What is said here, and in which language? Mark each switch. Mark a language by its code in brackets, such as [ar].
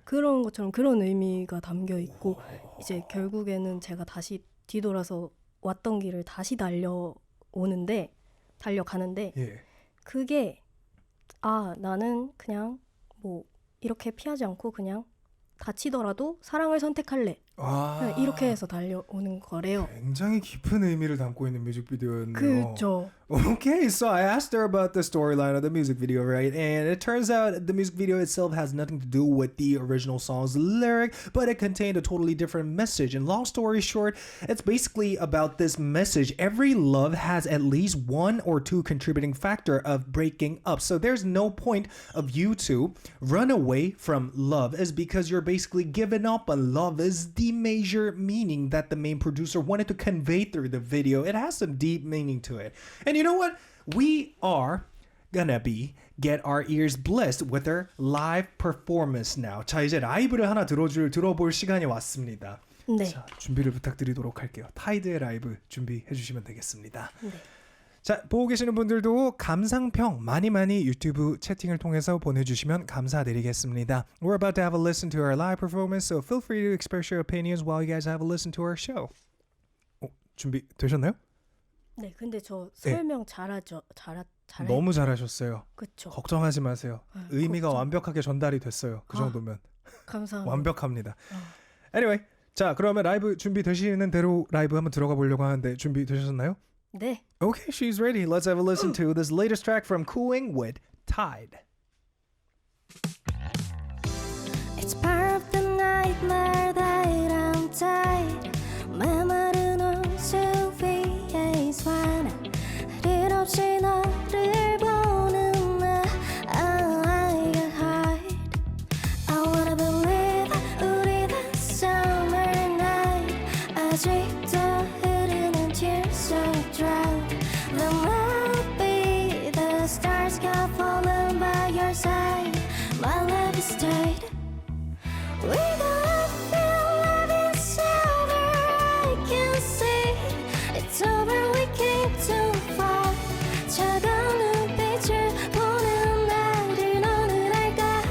[ko] 그런 것처럼 그런 의미가 담겨 있고 이제 결국에는 제가 다시 뒤돌아서 왔던 길을 다시 달려가는데 예. 그게 나는 그냥 뭐 이렇게 피하지 않고 그냥 다치더라도 사랑을 선택할래. 그냥 이렇게 해서 달려오는 거래요. 굉장히 깊은 의미를 담고 있는 뮤직비디오였네요. 그렇죠. [en] Okay, so I asked her about the storyline of the music video, right? And it turns out the music video itself has nothing to do with the original song's lyric, but it contained a totally different message. And long story short, it's basically about this message. Every love has at least one or two contributing factor of breaking up. So there's no point of you to run away from love is because you're basically giving up on love is the major meaning that the main producer wanted to convey through the video. It has some deep meaning to it. And you know what? We are gonna get our ears blessed with her live performance now. [ko] 자, 이제 라이브를 하나 들어볼 시간이 왔습니다. 네. 자, 준비를 부탁드리도록 할게요. 타이드의 라이브 준비해 주시면 되겠습니다. 네. 자, 보고 계시는 분들도 감상평 많이 유튜브 채팅을 통해서 보내주시면 감사드리겠습니다. [en] We're about to have a listen to our live performance, so feel free to express your opinions while you guys have a listen to our show. [ko] 준비 되셨나요? 네, 근데 저 설명 잘하죠. 너무 잘하셨어요. 그렇죠. 걱정하지 마세요. 의미가 완벽하게 전달이 됐어요. 그 정도면 감사합니다. 완벽합니다. [en] Anyway, [ko] 자, 그러면 라이브 준비되시는 대로 라이브 한번 들어가 보려고 하는데 준비되셨나요? 네. [en] Okay, she's ready. Let's have a listen to this latest track from Cooing with Tide. It's part of the nightmare that I'm tired. [ko] 메마른 온수 위에 있어나 일 없이 너를 보는 나 [en] I get hide. I wanna believe [ko] 우리는 [en] summer night [ko] 아직도 흐르는 [en] tears of drought. There might be the stars got fallen by your side. My love is tight. We gonna feel love is over. I can see it's over. We came too far. [ko] 차가운 눈빛을 보는 나를 너는 알까?